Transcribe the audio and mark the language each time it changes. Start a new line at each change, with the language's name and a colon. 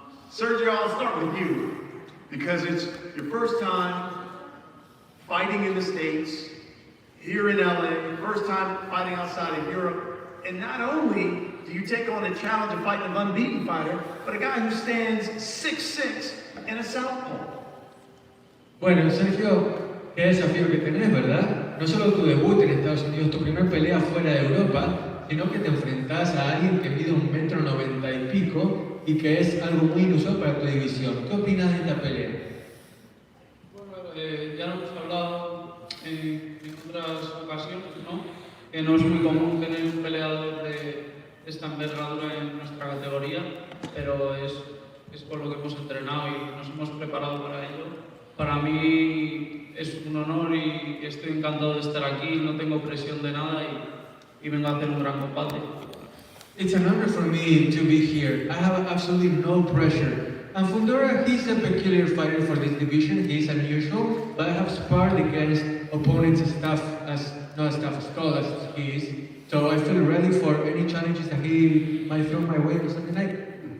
English: Sergio, I'll start with you because it's your first time fighting in the States, here in LA, first time fighting outside of Europe. And not only do you take on the challenge of fighting an unbeaten fighter, but a guy who stands 6'6" and a southpaw.
Spanish: Bueno, Sergio, qué desafío que tenés, ¿verdad? No solo tu debut en Estados Unidos, tu primera pelea fuera de Europa, sino que te enfrentás a alguien que mide 1,90 m y pico y que es algo muy inusual para tu división. ¿Qué opinas de esta pelea? Bueno, ya lo hemos hablado en otras ocasiones, ¿no? que no es muy común tener un peleador de esta envergadura en nuestra categoría, pero es por lo que hemos entrenado y nos hemos preparado para ello. Para mí es un honor y estoy encantado de estar aquí, no tengo presión de nada y vengo a hacer un gran combate.
English: It's an honor for me to be here. I have absolutely no pressure. And Fundora, he's a peculiar fighter for this division. He's unusual, but I have sparred against opponents as tough as, not as tough as tall as he is. So I feel ready for any challenges that he might throw my way on Sunday night.